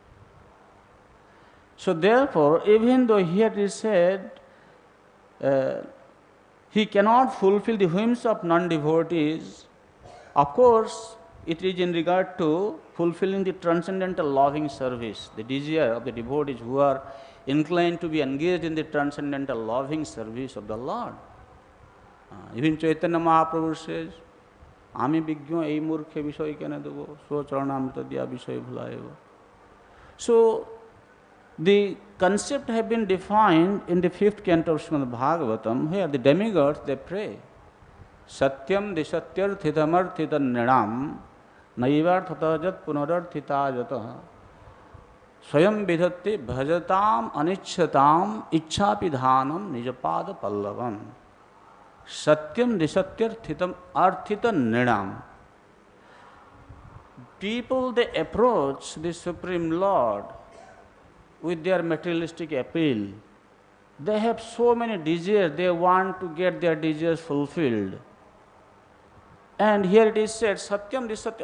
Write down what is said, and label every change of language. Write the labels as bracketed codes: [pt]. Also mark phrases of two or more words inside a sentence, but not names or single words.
[en] So therefore, even though here it is said, he cannot fulfill the whims of non-devotees, of course, it is in regard to fulfilling the transcendental loving service, the desire of the devotees who are inclined to be engaged in the transcendental loving service of the Lord. Even Chaitanya Mahaprabhu says, [bn] আমি বিজ্ঞ এই মূর্খে বিষয় কেনে দেব স্বচরণামৃত দিয়া বিষয় ভুলাইব. [en] So the concept have been defined in the 5th canto of Srimad Bhagavatam, where the demigods they pray [sa] satyam disatyarthitamarthita nityaṁ naivarthatajat punararthitājatah swayam vidhatti bhajatam anicchatam ichchāpidhanam nijapada pallavam satyam disatyarthitam arthita nityaṁ. [en] People they approach the Supreme Lord with their materialistic appeal. They have so many desires, they want to get their desires fulfilled. And here it is said, [sa] Satyam Disatya.